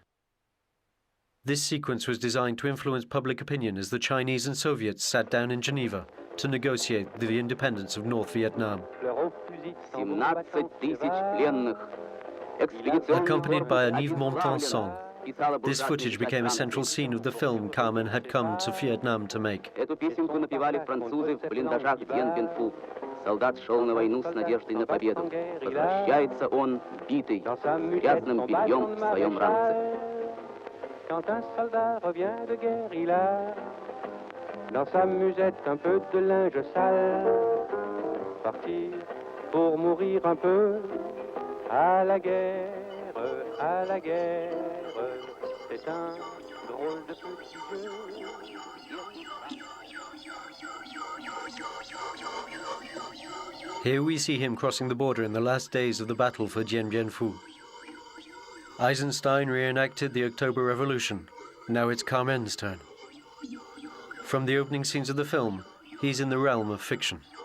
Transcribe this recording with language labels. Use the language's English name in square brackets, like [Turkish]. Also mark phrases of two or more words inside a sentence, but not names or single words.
[English] This sequence was designed to influence public opinion as the Chinese and Soviets sat down in Geneva to negotiate the independence of North Vietnam. Accompanied by a Yves Montand song, this footage became a central scene of the film Karmen had come to Vietnam to make. [Russian] Солдат шел на войну с надеждой на победу. Возвращается он, битый, грязным бельем в своем ранце. [French] Quand un soldat revient de guerre, il a dans sa musette un peu de linge sale. Partir pour mourir un peu à la guerre, c'est un drôle de petit jeu. [English] Here we see him crossing the border in the last days of the battle for Dien Bien Phu. Eisenstein reenacted the October Revolution. Now it's Karmen's turn. From the opening scenes of the film, he's in the realm of fiction.